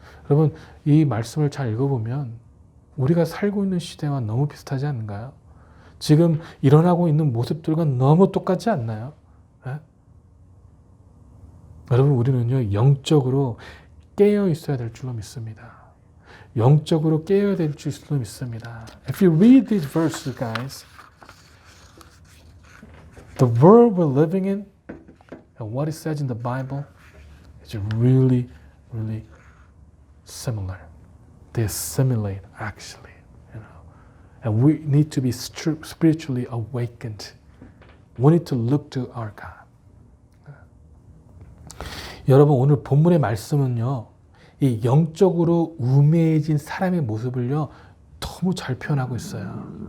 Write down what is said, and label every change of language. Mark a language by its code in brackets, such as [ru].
[ko] 여러분, 이 말씀을 잘 읽어보면 우리가 살고 있는 시대와 너무 비슷하지 않은가요? 지금 일어나고 있는 모습들과 너무 똑같지 않나요? 네? 여러분, 우리는요, 영적으로 깨어 있어야 될 줄로 믿습니다. 영적으로 깨어야 될 줄로 믿습니다. [en] If you read these verses, guys, the world we're living in and what it says in the Bible is really, really similar. They assimilate, actually, you know. And we need to be spiritually awakened. We need to look to our God. [ko] 여러분, 오늘 본문의 말씀은요, 이 영적으로 우매해진 사람의 모습을요, 너무 잘 표현하고 있어요.